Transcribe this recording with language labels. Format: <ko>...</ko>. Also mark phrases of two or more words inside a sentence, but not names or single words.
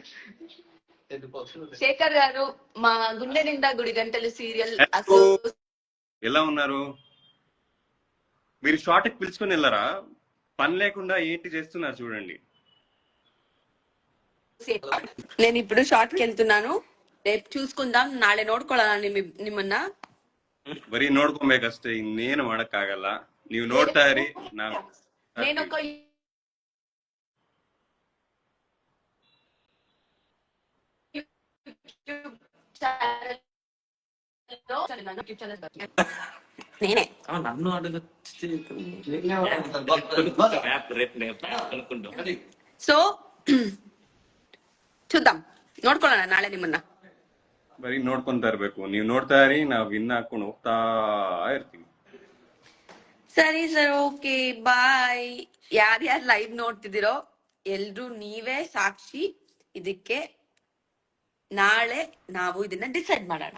<te>శేఖర్ గారు, మా గుండె నిండా గుడి గంటలు సీరియల్ ఎలా ఉన్నారు? మీరు షార్ట్ కి పిలుచుకొని వెళ్ళారా? పని లేకుండా ఏంటి చేస్తున్నారు చూడండి. నేను ఇప్పుడు షార్ట్ కి వెళ్తున్నాను. రేపు చూసుకుందాం.</te> <kn>ನಾಳೆ ನೋಡ್ಕೊಳ್ಳೋಣ ನಿಮ್ಮನ್ನ. ಬರೀ ನೋಡ್ಕೊಬೇಕಷ್ಟೇ, ಇನ್ನೇನು ಮಾಡಕ್ಕಾಗಲ್ಲ. ನೀವು ನೋಡ್ತಾ ಇರಿ.</kn> <te>నేనొక నేనే నన్ను అడుగు. సో చూద్దాం,</te> <kn>ನೋಡ್ಕೊಳ್ಳೋಣ ನಾಳೆ ನಿಮ್ಮನ್ನ. ಬರೀ ನೋಡ್ಕೊಂತಾ ಇರ್ಬೇಕು. ನೀವು ನೋಡ್ತಾ ಇರಿ, ನಾವು ಇನ್ನ ಹಾಕೊಂಡು ಹೋಗ್ತಾ ಇರ್ತೀವಿ. ಸರಿ ಸರ್,</kn> <en>okay bye.</en> <kn>ಯಾರ್ಯಾರು ಲೈವ್ ನೋಡ್ತಿದ್ದೀರೋ ಎಲ್ರು ನೀವೇ ಸಾಕ್ಷಿ. ಇದಕ್ಕೆ ನಾಳೆ ನಾವು ಇದನ್ನ ಡಿಸೈಡ್ ಮಾಡೋಣ.</kn>